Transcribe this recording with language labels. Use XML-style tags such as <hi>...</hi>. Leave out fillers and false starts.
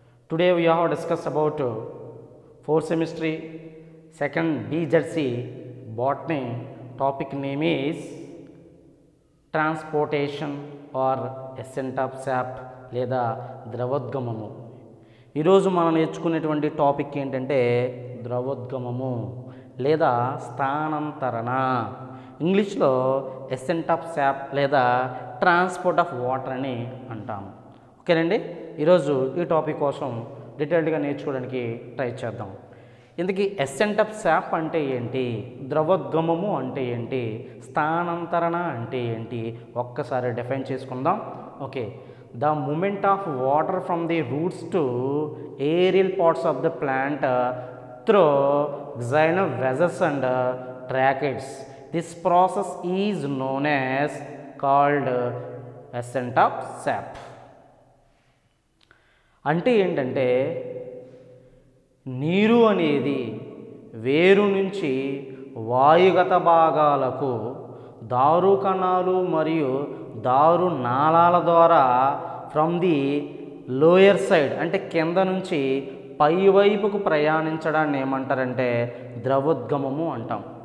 <en>Today we have discussed about 4th semester, second BZC botany. Topic name is transportation or ascent of sap</en> <te>లేదా ద్రవోద్గమము. ఈరోజు మనం నేర్చుకునేటువంటి topic ఏంటంటే ద్రవోద్గమము లేదా స్థానాంతరణ. ఇంగ్లీష్లో Accent of SAAP లేదా transport of water అని అంటాము. ఓకేనండి, ఈరోజు ఈ టాపిక్ కోసం డీటెయిల్డ్గా నేర్చుకోవడానికి ట్రై చేద్దాం. ఇందుకీ ఎసెంట్ ఆఫ్ శాప్ అంటే ఏంటి, ద్రవోద్గమము అంటే ఏంటి, స్థానాంతరణ అంటే ఏంటి ఒక్కసారి డిఫైన్ చేసుకుందాం.</te> <en>Okay, the movement of water from the roots to aerial parts of the plant through xylem vessels and tracheids. This process is known as called ascent of sap.</en> <te>అంటే ఏంటంటే నీరు అనేది వేరు నుంచి వాయుగత భాగాలకు దారు కణాలు మరియు దారు నాళాల ద్వారా</te> <en>from the lower side</en> <te>అంటే కింద నుంచి పైవైపుకు ప్రయాణించడాన్ని ఏమంటారంటే ద్రవోద్గమము అంటాం.</te>